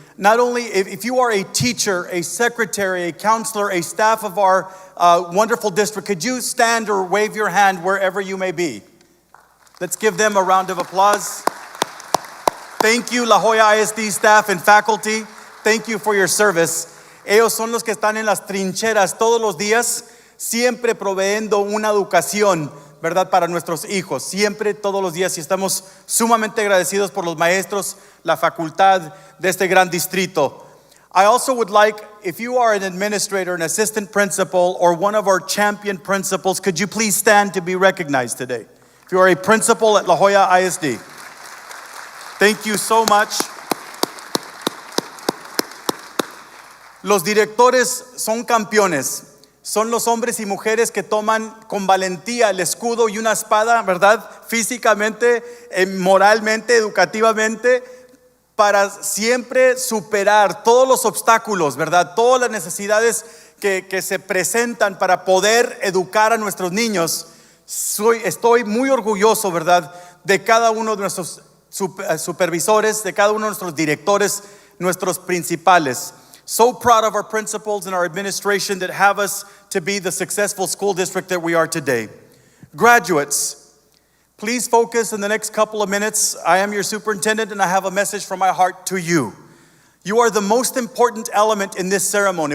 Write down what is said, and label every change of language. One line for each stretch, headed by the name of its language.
English: Not only if you are a teacher, a secretary, a counselor, a staff of our wonderful district, could you stand or wave your hand wherever you may be? Let's give them a round of applause. Thank you, La Joya ISD staff and faculty. Thank you for your service.
Spanish: Ellos son los que están en las trincheras todos los días, siempre proveyendo una educación, ¿verdad?, para nuestros hijos. Siempre, todos los días, y estamos sumamente agradecidos por los maestros, la facultad de este gran distrito.
English: I also would like, if you are an administrator, an assistant principal, or one of our champion principals, could you please stand to be recognized today? If you are a principal at La Joya ISD. Thank you so much.
Spanish: Los directores son campeones. Son los hombres y mujeres que toman con valentía el escudo y una espada, ¿verdad? Físicamente, moralmente, educativamente, para siempre superar todos los obstáculos, ¿verdad? Todas las necesidades que se presentan para poder educar a nuestros niños. Estoy muy orgulloso, ¿verdad?, de cada uno de nuestros supervisores, de cada uno de nuestros directores, nuestros principales.
English: So proud of our principals and our administration that have us to be the successful school district that we are today. Graduates, please focus in the next couple of minutes. I am your superintendent and I have a message from my heart to you. You are the most important element in this ceremony.